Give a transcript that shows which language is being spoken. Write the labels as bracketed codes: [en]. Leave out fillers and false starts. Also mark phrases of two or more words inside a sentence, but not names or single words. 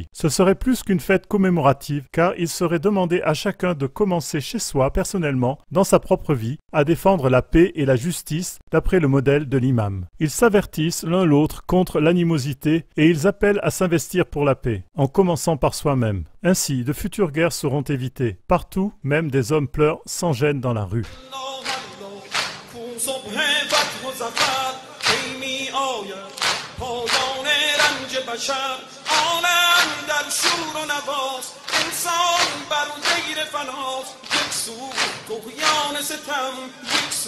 [fr] Ce serait plus qu'une fête commémorative, car il serait demandé à chacun de commencer chez soi, personnellement, dans sa propre vie, à défendre la paix et la justice d'après le modèle de l'imam. Ils s'avertissent l'un l'autre contre l'animosité et ils appellent à s'investir pour la paix, en commençant par soi-même. Ainsi, de futures guerres seront évitées. Partout, même des hommes pleurent sans gêne dans la rue. [fa] پایان رنج بشر عالم در شور و نواست انسان بر دیر فناست یک سو طغیان ستم یک سو